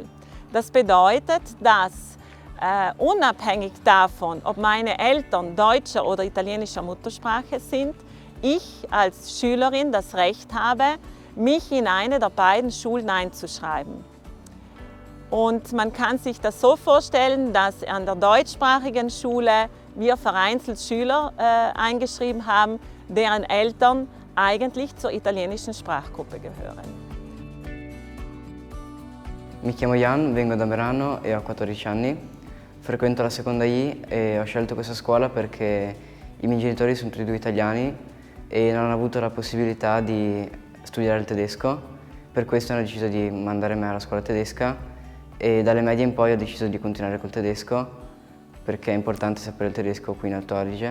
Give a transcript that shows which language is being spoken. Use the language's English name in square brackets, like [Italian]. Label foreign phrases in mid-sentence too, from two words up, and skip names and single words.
[German] Das bedeutet, dass unabhängig davon, ob meine Eltern deutscher oder italienischer Muttersprache sind, ich als Schülerin das Recht habe, mich in eine der beiden Schulen einzuschreiben. Und man kann sich das so vorstellen, dass an der deutschsprachigen Schule wir vereinzelt Schüler eingeschrieben haben, deren Eltern eigentlich zur italienischen Sprachgruppe gehören. [Italian] Mi chiamo Jan, vengo da Merano e ho 14 anni. Frequento la seconda I e ho scelto questa scuola perché i miei genitori sono tutti e 2 italiani e non hanno avuto la possibilità di studiare il tedesco. Per questo hanno deciso di mandare me alla scuola tedesca e dalle medie in poi ho deciso di continuare col tedesco perché è importante sapere il tedesco qui in Alto Adige.